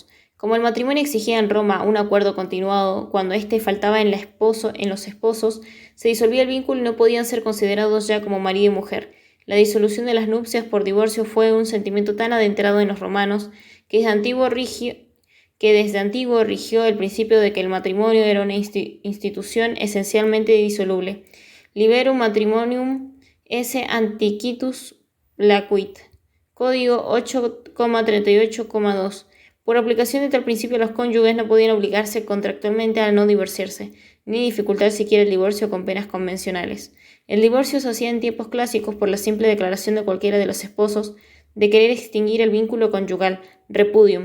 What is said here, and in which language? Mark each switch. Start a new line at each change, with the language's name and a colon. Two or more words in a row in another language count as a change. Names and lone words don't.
Spanish: Como el matrimonio exigía en Roma un acuerdo continuado, cuando éste faltaba en los esposos, se disolvía el vínculo y no podían ser considerados ya como marido y mujer. La disolución de las nupcias por divorcio fue un sentimiento tan adentrado en los romanos que desde antiguo rigió el principio de que el matrimonio era una institución esencialmente disoluble.
Latin: Liberum matrimonium esse antiquitus placuit.
Spanish: Código 8,38,2. Por aplicación de tal principio, los cónyuges no podían obligarse contractualmente a no divorciarse, ni dificultar siquiera el divorcio con penas convencionales. El divorcio se hacía en tiempos clásicos por la simple declaración de cualquiera de los esposos de querer extinguir el vínculo conyugal, repudium.